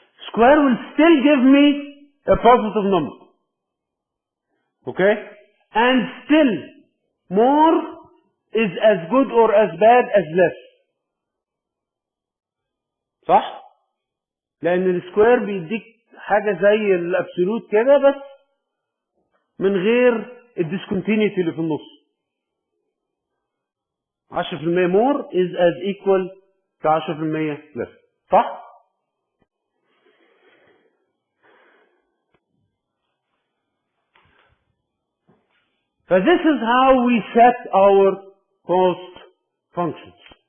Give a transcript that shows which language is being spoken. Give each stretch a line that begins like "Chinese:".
English: Square will still give me a positive number. Okay? And still more is as good or as bad as less.
Arabic: صح؟ لأن السكوير بيديك حاجة زي الابسولوت كده بس من غير الديسكونتينيتي اللي في النص.
English: 10% more is as equal
Arabic: في 10% لسه، صح؟
English: So this is how we set our cost functions.